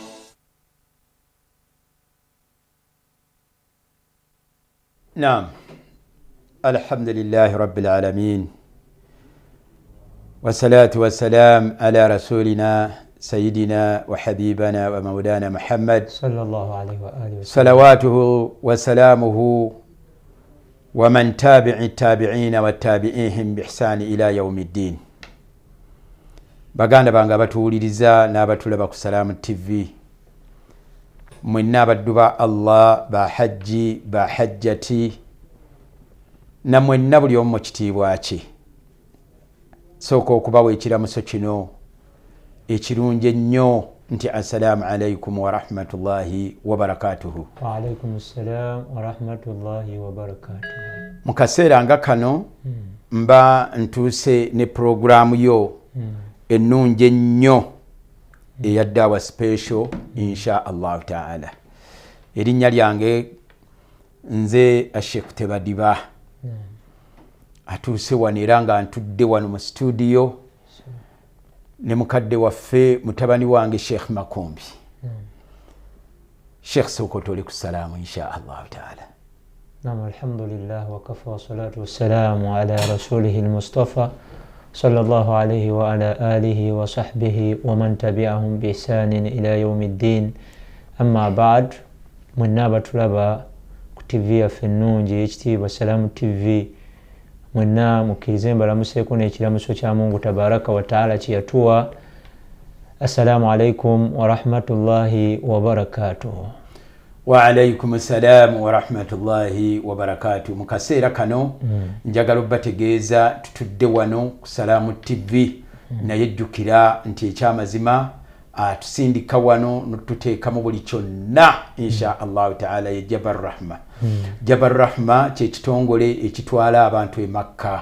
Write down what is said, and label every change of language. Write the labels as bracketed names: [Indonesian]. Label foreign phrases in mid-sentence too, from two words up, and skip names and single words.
[Arabic] نعم، الحمد لله رب العالمين، والصلاة والسلام على رسولنا سيدنا وحبيبنا ومولانا محمد صلى الله عليه وعلى آله و صلواته وسلامه ومن تبع تابعينا وتابعيهم بإحسان إلى يوم الدين. [Ganda] Baganda bange abatuwuliriza n'abatulaba ku Salaamu TV, mwenna abaddu ba Allah, ba hajji, ba hajjati, na mwenna buli omu mu kitiibwa kye. Sooka okubawa ekiramuso kino ekirungi ennyo nti [Arabic] السلام عليكم ورحمة الله وبركاته. وعليكم السلام ورحمة الله وبركاته. [Ganda] Mu kaseera nga kano mba ntuuse ne programu yo ennungi ennyo eya Daawa Special [Arabic] إن شاء الله تعالى. [Ganda] Erinnya lyange nze Sheikh Tebadiba, atuuse wano era nga ntudde wano mu studio ne mukadde waffe mutabani wange Sheikh Makumbi. Sheikh, sooka otole ku salaamu [Arabic] إن شاء الله تعالى. نعم، الحمد لله وكفى والصلاة والسلام على رسوله المصطفى صلى الله عليه وعلى آله وصحبه ومن تبعهم بإحسان إلى يوم الدين. أما بعد, [Ganda] mwenna abatulaba ku TV yaffe ennungi ekitiibwa Salaamu TV, mwenna mukkirize mbalamuseeko n'ekiramuso kya Mungu [Arabic] تبارك وتعالى [Ganda] kye yatuwa. [Arabic] السلام عليكم ورحمة الله وبركاته. وعليكم السلام ورحمة الله وبركاته. [Ganda] Mu kaseera kano njagala obbategeeza tutudde wano ku Salaamu TV, naye jjukira nti ekyamazima atusindika wano n'otuteekamu buli kyonna [Arabic] إن شاء الله تعالى [Ganda] ye Jabal Rahma. Jabal Rahma kye kitongole ekitwala abantu e Makka.